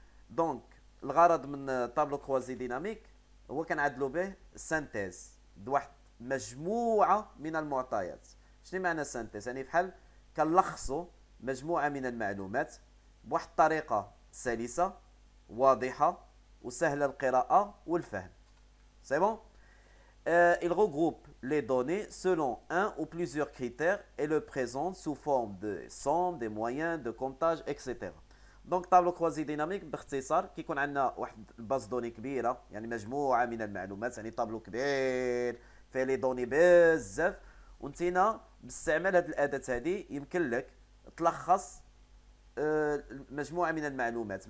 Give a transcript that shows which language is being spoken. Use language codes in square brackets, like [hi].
[ar] دونك الغرض من طابلو كروازي ديناميك هو كنعدلوا به سانتيز بواحد مجموعه من المعطيات. شنو معنى سانتيز؟ يعني بحال كنلخصوا مجموعه من المعلومات بواحد الطريقه سلسه واضحه وسهله القراءه والفهم. سي بون. [fr] Il regroupe les données selon un ou plusieurs critères et le présente sous forme de somme, des moyens, de comptage, etc. [ar] دونك طابلو كوازي ديناميك باختصار كيكون عندنا واحد الباز دوني كبيره، يعني مجموعه من المعلومات، يعني طابلو كبير فيه لي دوني بزاف. وانتينا باستعمال هذه الاداه هذه يمكن لك تلخص مجموعه من المعلومات.